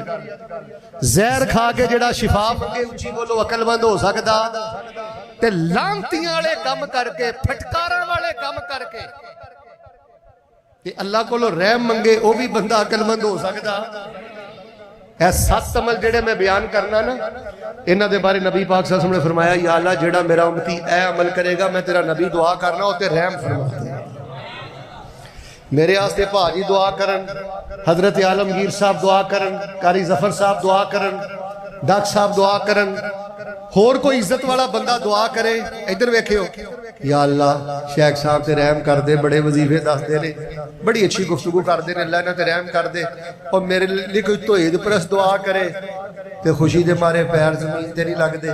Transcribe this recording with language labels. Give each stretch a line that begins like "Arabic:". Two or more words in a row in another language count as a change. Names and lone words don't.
Punjabi: زہر کھا کے جیہڑا شفا منگے، اچی بولو عقلمند ہو سکدا? تے لعنتیاں والے کام کرکے، پھٹکاراں والے کام کرکے تے اللہ کولوں رحم منگے، وہ بھی بندہ عقلمند ہو سکدا? اے 7 عمل جیہڑے میں بیان کرنا نا، انہاں دے بارے نبی پاک
Arabic: صلى الله عليه وسلم
Punjabi: نے فرمایا
Arabic: يا الله
Punjabi: جیہڑا میرا امتی اے عمل کرے گا میں تیرا نبی دعا کرنا او تے رحم فرما دے. میرے واسطے بھاجی دعا کرن، حضرت عالمگیر صاحب دعا کرن، قاری ظفر صاحب دعا کرن، ڈاکٹر صاحب دعا کرن، ہور کوئی عزت والا بندہ دعا کرے، ادھر ویکھیو,
Arabic: يا الله
Punjabi: شیخ صاحب تے رحم کر دے، بڑے وظیفے دسدے نے، بڑی اچھی گفتگو کردے نے، اللہ انہاں تے رحم کر دے، اور میرے لیے کوئی توحید پرست دعا کرے تے خوشی دے مارے پیر زمین تے نہیں لگدے.